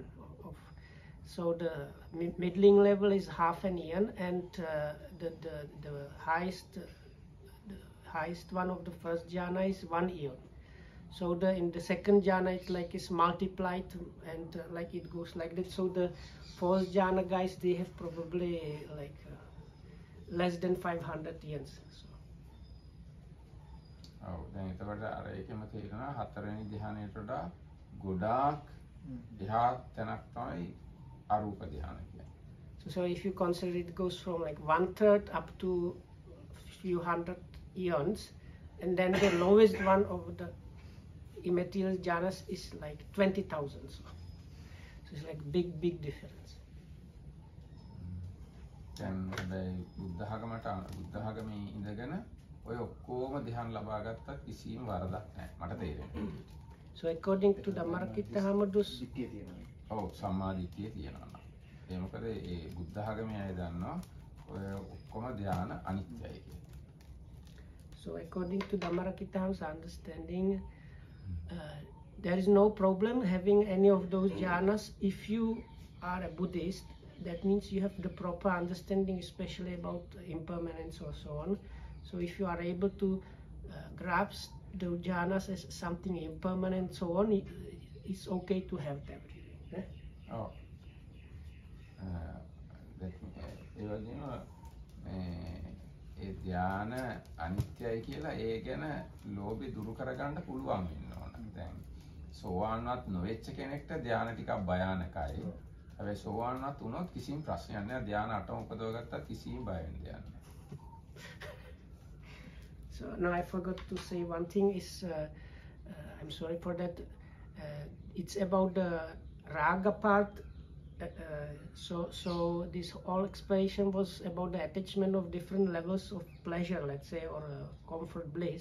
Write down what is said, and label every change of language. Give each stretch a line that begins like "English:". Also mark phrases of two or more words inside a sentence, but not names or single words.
English: So the middling level is half an eon, and the highest one of the first jhana is 1 eon. So in the second jhana it's multiplied, and like it goes like that. So the fourth jhana guys, they have probably less than 500 years. So.
Sinhala: ඔව් දැන් එතකොට අර ඒකෙම තේරෙනවා හතරවෙනි ධ්‍යානයට වඩා ගොඩාක් එහා තැනක් තමයි අරූප ධ්‍යාන කියන්නේ.
English: So if you consider, it goes from like 1/3 up to few hundred eons, and then the lowest one of the immaterial jhanas is like 20,000. So it's like big difference.
Sinhala: දැන් හැබැයි බුද්ධ ආගමේ ඉඳගෙන ඔය ඔක්කොම ධ්‍යාන ලබා ගත්තා කිසිම වරදක් නැහැ මට තේරෙන්නේ.
English: So according to the Markita Hamadus,
Sinhala: ඔව් සම්මාදිට්ඨිය තියෙනවා. ඒ මොකද ඒ බුද්ධ ආගමේ අය දන්නවා ඔය ඔක්කොම ධ්‍යාන අනිත්‍යයි කියලා.
English: So according to Dhammarakita's understanding, there is no problem having any of those jhanas if you are a Buddhist. That means you have the proper understanding, especially about impermanence or so on. So if you are able to grasp the jhanas as something impermanent, so on, it's okay to have them.
Sinhala: ඔව් ඒ වගේම ඒ ධ්‍යාන අනිත්‍යයි කියලා ඒ ගැන ලෝභය දුරු කරගන්න පුළුවන් වෙන්න ඕන. දැන් සෝවාන්වත් නොවෙච්ච කෙනෙක්ට ධ්‍යාන ටිකක් භයානකයි. හැබැයි සෝවාන්වත් වුණොත් කිසිම ප්‍රශ්නයක් නැහැ. ධ්‍යාන 8ම උපදවගත්තත් කිසිම බය වෙන්න දෙයක් නැහැ.
English: So no, I forgot to say one thing is, I'm sorry for that. It's about the raga part. So this whole explanation was about the attachment of different levels of pleasure, let's say, or comfort bliss.